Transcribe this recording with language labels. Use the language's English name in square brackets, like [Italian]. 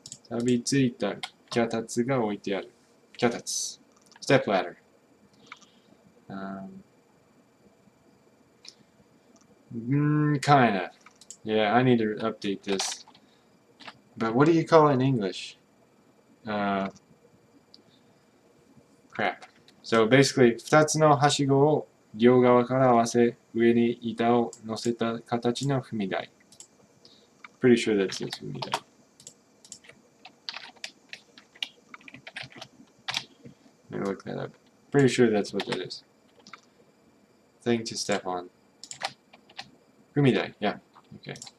[Japanese] Sabitsuita kyatatsu ga oite aru. Kyatatsu. [English] Step ladder. Kinda. Yeah, I need to update this. But what do you call it in English? Crap. So basically, [Japanese] 2つのはしごを両側から合わせ、上に板を乗せた形の踏み台。 [English] Pretty sure that says 踏み台。 Let me look that up. Pretty sure that's what that is. Thing to step on. 踏み台, yeah. Okay.